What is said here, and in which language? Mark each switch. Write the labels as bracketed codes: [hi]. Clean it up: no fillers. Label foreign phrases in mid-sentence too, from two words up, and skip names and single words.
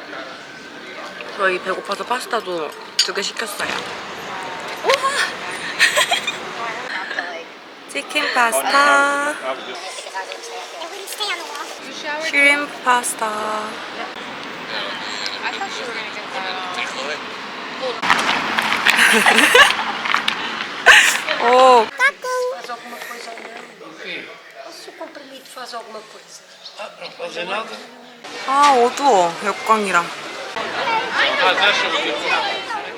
[ko] 저희 배고파서 파스타도 2개 시켰어요. [en] chicken pasta, shrimp pasta. I thought you were gonna get that. [ko] 오, [pt] Faz alguma coisa ou não? Se o comprimido faz alguma coisa. Não fazer nada. [ko] 아 어두워 역광이랑. [pt] Mas acha o que